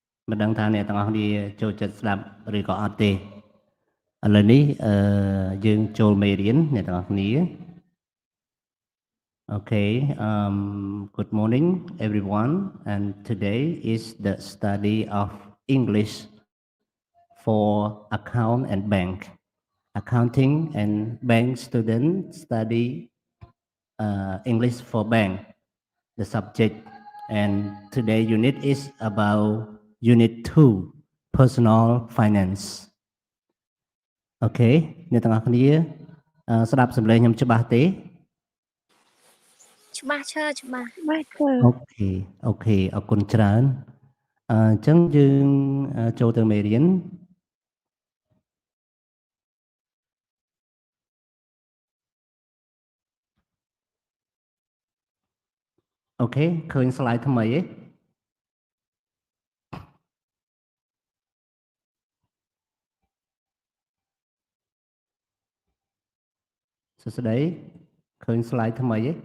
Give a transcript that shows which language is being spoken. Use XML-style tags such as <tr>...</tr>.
<km>មិនដឹងថាអ្នកទាំងអស់គ្នាចូលចិត្តស្ដាប់ឬក៏អត់ទេឥឡូវនេះយើងចូលមេរៀនអ្នកទាំងអស់គ្នា</km> <en>Okay, good morning everyone, and today is the study of English for account and bank. Accounting and bank students study English for bank, the subject. And today unit is about unit 2, personal finance.</en> <km>Okay អ្នកទាំងអស់គ្នាស្ដាប់សំឡេងខ្ញុំច្បាស់ទេ ច្បាស់ឈើច្បាស់ អូខេអរគុណច្រើនអញ្ចឹងយើងចូលទៅមេរៀនអូខេឃើញ slide ថ្មីទេសួស្តីឃើញ slide ថ្មី</km>